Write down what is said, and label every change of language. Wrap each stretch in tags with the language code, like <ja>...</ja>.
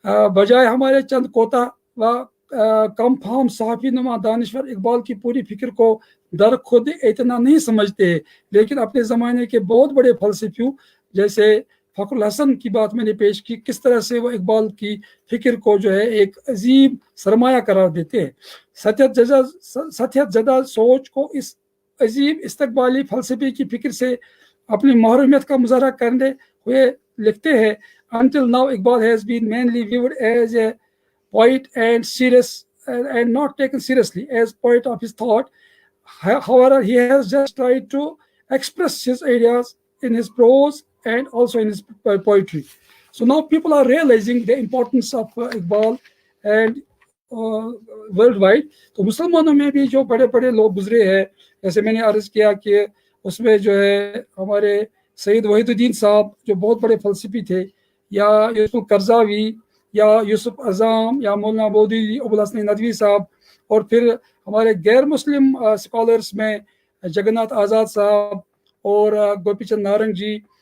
<ur>بجائے ہمارے چند کوتا و کم فہم صحافی نما دانشور اقبال کی پوری فکر کو در خود اتنا نہیں سمجھتے، لیکن اپنے زمانے کے بہت بڑے فلسفیوں جیسے فخر الحسن کی بات میں نے پیش کی، کس طرح سے وہ اقبال کی فکر کو جو ہے ایک عظیم سرمایہ قرار دیتے ہیں۔ ستیت زدہ سوچ کو اس عظیم استقبالی فلسفے کی فکر سے اپنی محرومیت کا مظاہرہ کرنے ہوئے لکھتے ہیں،</ur> <en>Until now, Iqbal has been mainly viewed as a poet and not taken seriously as poet of his thought. However, he has just tried to express his ideas in his prose and also in his poetry. So now people are realizing the importance of Iqbal and worldwide.</en> <ur>تو مسلمانوں میں بھی جو بڑے بڑے لوگ گزرے ہیں، جیسے میں نے عرض کیا کہ اس میں جو ہے ہمارے سید وحید الدین صاحب جو بہت بڑے فلسفی تھے، یا یوسف القرضاوی یا یوسف اعظم یا مولانا بودی ابو الحسن ندوی صاحب، اور پھر ہمارے غیر مسلم اسکالرس میں جگن ناتھ آزاد صاحب اور گوپی چند نارنگ جی،</ur>